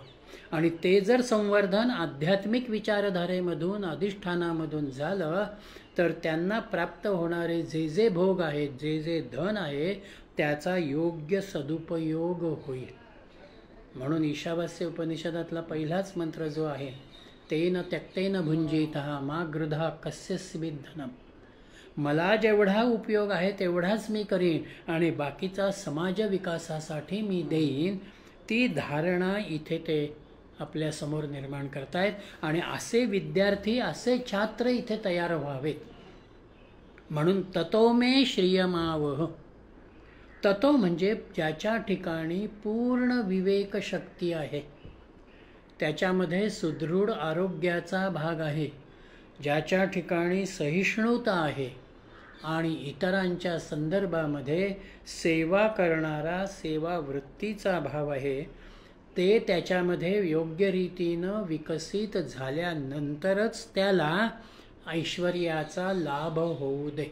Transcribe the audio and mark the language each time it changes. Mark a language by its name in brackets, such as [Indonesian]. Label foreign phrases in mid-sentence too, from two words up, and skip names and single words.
[Marathi] आणि ते जर संवर्धन आध्यात्मिक विचारधारेमधून, अधिष्ठानामधून झालं तर त्यांना प्राप्त होणारे जे जे भोग आहेत, जे जे धन आहे, त्याचा योग्य सदुपयोग होईल. म्हणून ईशावास्य उपनिषदातला पहिलाच मंत्र जो आहे, [Sanskrit] तेन त्यक्तेन भुंजितः मा गृधा कस्यचित् धनम, [Marathi] मला जेवढा उपयोग आहे तेवढाच मी करीन आणि बाकीचा समाज विकासासाठी मी देईन, ती धारणा इथे ते आपल्या समोर निर्माण करतायत. आणि असे विद्यार्थी, असे छात्र इथे तयार व्हावेत. म्हणून [Sanskrit] ततो मे श्रियमावह. [Marathi] ततो म्हणजे ज्याच्या ठिकाणी पूर्ण विवेक शक्ती आहे, त्याच्यामध्ये सुदृढ आरोग्याचा भाग आहे, ज्याच्या ठिकाणी सहिष्णुता आहे आणि इतरांच्या संदर्भामध्ये सेवा करणारा सेवावृत्तीचा भाव आहे, ते त्याच्यामध्ये योग्य रीतीनं विकसित झाल्यानंतरच त्याला ऐश्वर्याचा लाभ होऊ दे.